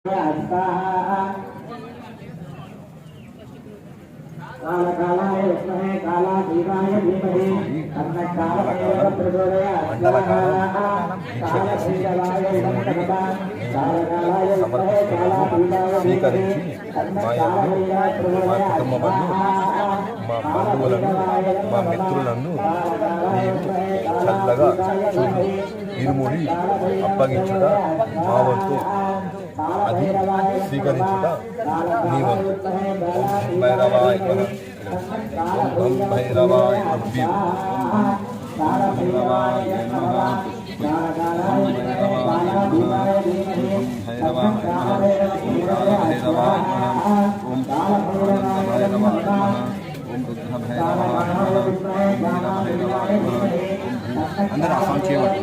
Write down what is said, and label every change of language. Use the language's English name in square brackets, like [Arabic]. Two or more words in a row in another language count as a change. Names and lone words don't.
[Sanskrit] कालकालाय विद्महे कालातीताय धीमहि तन्नः कालभैरवः प्रचोदयात् कालभैरवाय नमः कालकालाय विद्महे कालातीताय धीमहि तन्नः कालभैरवः प्रचोदयात् [Telugu] మా బంధువులను మా మిత్రులను నీవు చల్లగా చూడు ఇరుముడి అప్పగించుట మా వంతు అది స్వీకరించుట నీ వంతు [Sanskrit] ఓం భైరవాయ ఓం భైరవాయ అభ్యం ఓం భైరవాయ నమః ఓం భైరవాయ నమః ఓం భైరవాయ నమః ఓం భైరవాయ నమః [Telugu] అందరూ ఆసం చేయవచ్చు.